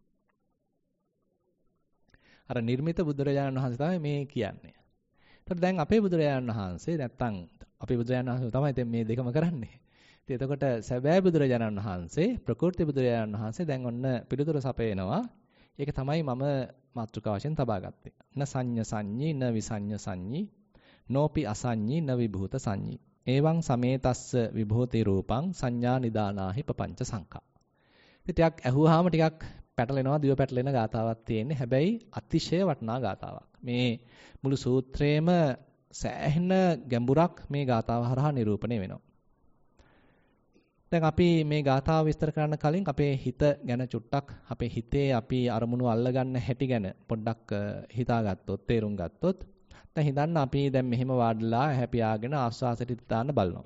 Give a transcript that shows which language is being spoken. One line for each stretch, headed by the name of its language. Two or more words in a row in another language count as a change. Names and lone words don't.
Sinhala: අර නිර්මිත බුදුරජාණන් වහන්සේ තමයි මේ කියන්නේ. එතකොට දැන් අපේ බුදුරජාණන් වහන්සේ නැත්තම් අපේ බුදුරජාණන් වහන්සේ තමයි මේ දෙකම කරන්නේ. ඉතින් එතකොට සැබෑ බුදුරජාණන් වහන්සේ ප්‍රකෘති බුදුරජාණන් වහන්සේ දැන් ඔන්න පිළිතුර සපයනවා. ඒක තමයි මම මාතෘකාව වශයෙන් තබා ගත්තේ.
Pali: න සංඤ සංඤී න විසඤ්ඤ සංඤී නෝපි අසඤ්ඤී න විභූත සංඤී. එවං සමේතස්ස විභූති රූපං සංඥා නිදානාහි පపంచ සංඛා.
Sinhala: ඉතින් ටිකක් ඇහුවාම ටිකක් පැටලෙනවා දිව පැටලෙන ගාතාවක් තියෙන්නේ. හැබැයි අතිශය වටිනා ගාතාවක්. මේ මුළු සූත්‍රයේම සෑහෙන ගැඹුරක් මේ ගාතාව හරහා නිරූපණය වෙනවා. දැන් අපි මේ ගාථාව විස්තර කරන්න කලින් අපේ හිත ගැන චුට්ටක් අපේ හිතේ අපි අරමුණු අල්ලගන්න හැටි ගැන පොඩ්ඩක් හිතාගත්තොත් තේරුම් ගත්තොත් දැන් හිතන්න අපි දැන් මෙහෙම වාඩිලා හැපියාගෙන ආශ්වාසයට හිත දාන්න බලනවා.